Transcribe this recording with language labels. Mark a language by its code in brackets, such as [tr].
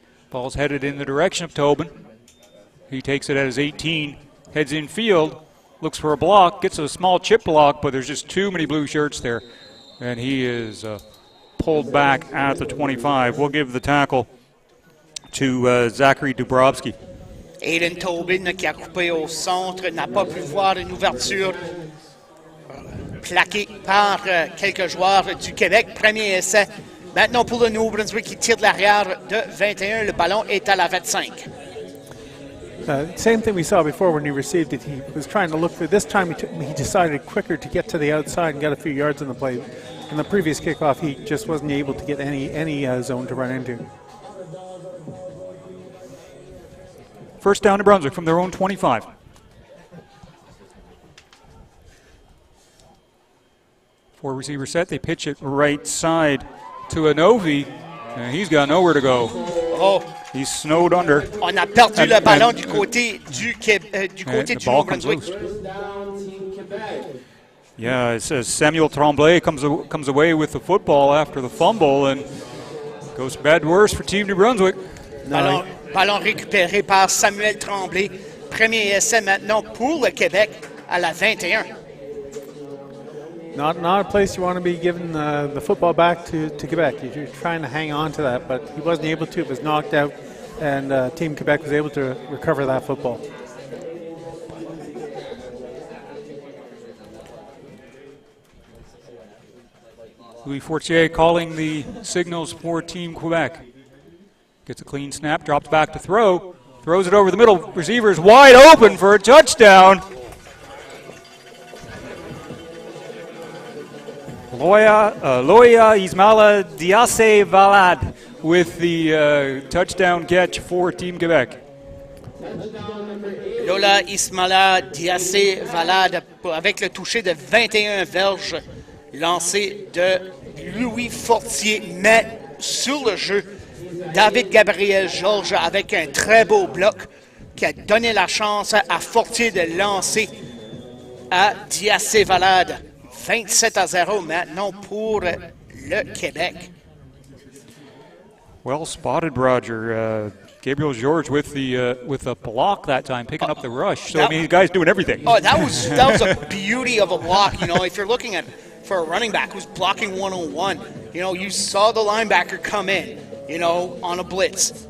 [en] Ball's headed in the direction of Tobin. He takes it at his 18, heads in field, looks for a block, gets a small chip block, but there's just too many blue shirts there. And he is pulled back at the 25. We'll give the tackle to Zachary Dubrovski. [fr] Aiden Tobin qui a coupé au centre n'a pas pu voir une ouverture plaquée par quelques joueurs du Québec. Premier essai. Maintenant pour le Nouveau-Brunswick qui tire de l'arrière de 21. Le ballon est à la 25. [en] Same thing we saw before when he received it. He was trying to look for. This time he decided quicker to get to the outside and got a few yards in the play. In the previous kickoff, he just wasn't able to get any zone to run into. First down to Brunswick from their own 25. Four receiver set. They pitch it right side to Anovi, and he's got nowhere to go. Oh. He's snowed under. [fr] On a perdu le ballon du côté du Nouveau-Brunswick. [en] Yeah, it says Samuel Tremblay comes away with the football after the fumble, and goes bad worse for Team New Brunswick. [fr] Ballon récupéré par Samuel Tremblay. Premier essai maintenant pour le Québec à la 21. [en] Not a place you want to be giving the football back to Quebec. You're trying to hang on to that, but he wasn't able to. It was knocked out, and Team Quebec was able to recover that football. Louis Fortier calling the signals for Team Quebec. Gets a clean snap, drops back to throw, throws it over the middle. Receiver is wide open for a touchdown. Loya Ismaila Diasse Valade with the touchdown catch for Team Quebec. [fr] Lola Ismaila Diasse Valade avec le toucher de 21 verges lancé de Louis Fortier, mais sur le jeu, David Gabriel Georges avec un très beau bloc qui a donné la chance à Fortier de lancer à Diasse Valade. 27-0 maintenant pour le Québec. [en] Well spotted, Roger. Gabriel George with the block that time, picking up the rush. So I mean, the guy's doing everything. Oh, that was a beauty of a block. You know, if you're looking at for a running back who's blocking one-on-one, you know, you saw the linebacker come in, you know, on a blitz.